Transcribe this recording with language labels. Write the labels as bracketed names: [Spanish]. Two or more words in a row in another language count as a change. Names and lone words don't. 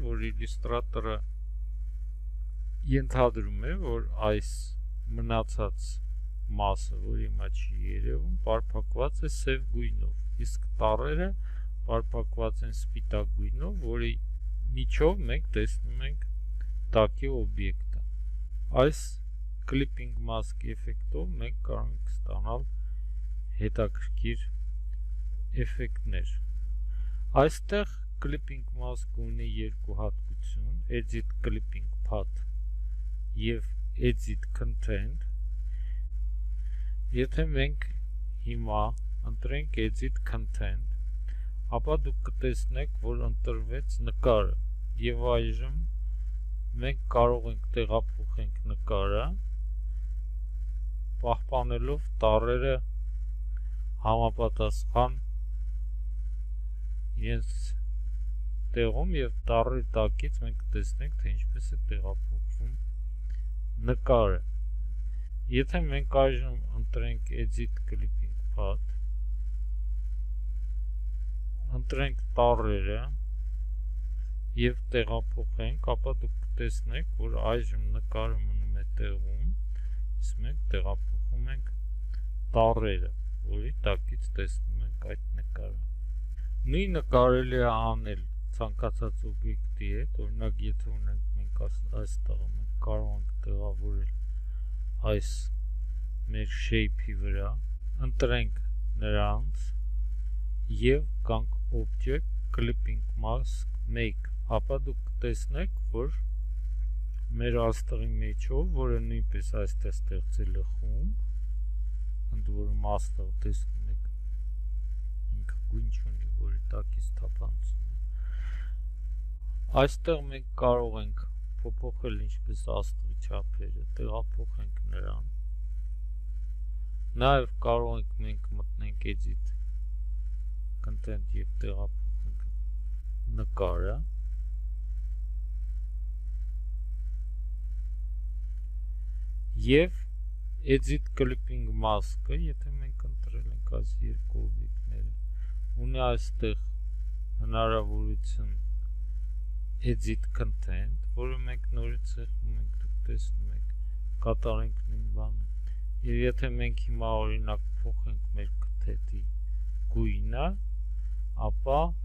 [Armenian] որ Illustrator-ը ենթադրում է, որ այս մնացած մասը, որ հիմա չի երևում, պարփակված է սև գույնով, իսկ տառերը պարփակված են սպիտակ գույնով, որի միջով մենք տեսնում ենք տակի օբյեկտը։ Այս [English] clipping mask [Armenian] էֆեկտով մենք կարող ենք ստանալ հետաքրքիր էֆեկտներ։ Այստեղ [English] clipping mask [Armenian] ունի երկու հատկություն, [English] edit clipping path եւ edit content։ [Armenian] Եթե մենք հիմա ընտրենք [English] edit content, [Armenian] ապա դուք կտեսնեք, որ ընտրվեց նկարը եւ այժմ մենք կարող ենք տեղափոխենք նկարը պահպանելով տառերը համապատասխան իրենց տեղում եւ տառի տակից մենք կտեսնենք, թե ինչպես է տեղափոխվում նկարը։ Եթե մենք այժմ ընտրենք [English] edit clipping path, [Armenian] ընտրենք տառերը եւ տեղափոխենք, ապա դուք կտեսնեք, որ այժմ նկարը մնում է տեղում, իսկ մենք տեղափոխում ենք տառերը, որի տակից տեսնում ենք այդ նկարը։ Նույնը կարելի է անել ցանկացած օբյեկտի հետ, օրինակ եթե ունենք մենք այստեղ մենք կարող ենք տեղավորել այս մեր shape-ի վրա, ընտրենք նրանց եւ գանք [English] object clipping mask make, [Armenian] ապա դուք կտեսնեք, որ մեր աստղի մեջով, որը նույնպես այստեղ ստեղծել է խումբ, ընդ որում աստղը տեսնում եք ինքը գույն չունի, որի տակից թափանցում է։ Այստեղ մենք կարող ենք փոփոխել ինչպես աստղի չափերը, տեղափոխենք նրան։ Նաև կարող ենք մենք մտնենք [English] edit content [Armenian] եւ տեղափոխենք նկարը։ Եվ [English] edit clipping mask- [Armenian] ը, եթե մենք ընտրել ենք այս երկու օբյեկտները, ունի այստեղ հնարավորություն [English] edit content, [Armenian] որը մենք նորից սեղմում ենք, դուք տեսնում եք, կատարենք նույն բանը։ Եվ եթե մենք հիմա օրինակ փոխենք մեր քթեթի գույնը, ապա